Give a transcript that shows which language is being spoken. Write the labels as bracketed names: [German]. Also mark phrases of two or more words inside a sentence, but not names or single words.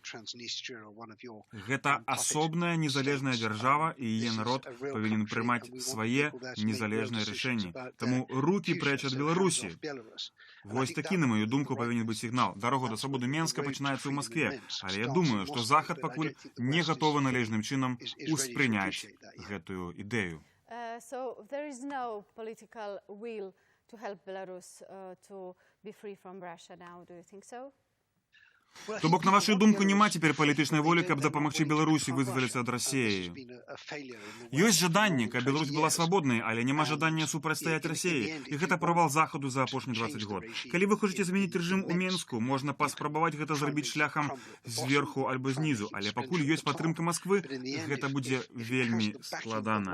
[Belarusian] Гэта асобная незалежная дзяржава, і яе народ павінен прымаць свае незалежныя рашэнні. Таму рукі прэч ад Беларусі. Вось такі, на мою думку, павінен быць сігнал. Дарога да свабоды Менска пачынаецца ў Маскве, але я думаю, што Захад пакуль не гатовы належным чынам успрыняць гэтую ідэю. [English] So there is no political will to help Belarus to be free from Russia now, do you think so? [Belarusian] То бок, на вашу думку, няма цяпер палітычнай волі, каб дапамагчы Беларусі вызваліцца ад Расіі. Ёсць жаданне, каб Беларусь была свабоднай, але няма жадання супрацьстаяць Расіі. І гэта правал Захаду за апошні 20 год. Калі вы хочаце змяніць рэжым у Менску, можна паспрабаваць гэта зрабіць шляхам зверху альбо знізу, але пакуль ёсць падтрымка Масквы, гэта будзе вельмі складана.